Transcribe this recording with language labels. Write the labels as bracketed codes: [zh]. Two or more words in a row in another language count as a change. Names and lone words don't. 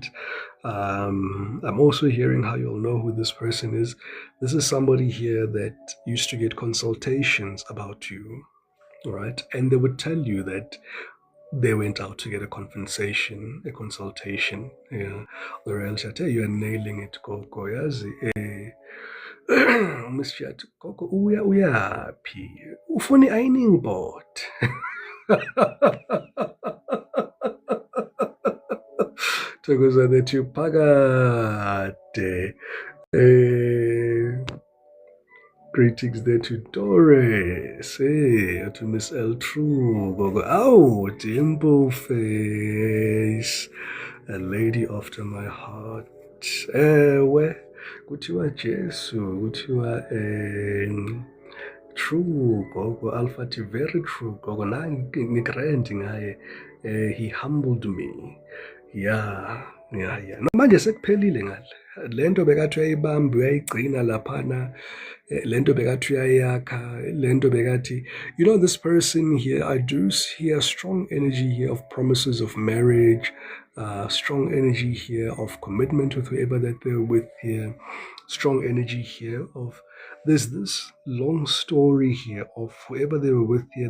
[en] I'm also hearing how you'll know who this person is. This is somebody here that used to get consultations about you, all right? And they would tell you that they went out to get a consultation. Yeah. Or else I tell you, are nailing it, [zu] Koko. Yazi. Mr. Koko, uyaphi? Ufuna [en] i-ironing board. [zu] Thokozane phakade. [en] Greetings there to Taurus. Hey, to Miss L. True. Oh, dimple face. A lady after my heart. [zu] Ewe. Kuthiwa Jesu. Kuthiwa true. Gogo. [en] Alpha T. Very true. [zu] Gogo. Ngikrend ngaye. [en] He humbled me. Yeah. [zu] Manje sekuphelile ngale. Lento bekathi uyayibamba uyayigcina laphana. Lento bekathi uyayakha. Lento bekathi, [en] you know, this person here, I do hear strong energy here of promises of marriage, strong energy here of commitment with whoever that they're with here, strong energy here of there's this long story here of whoever they were with here.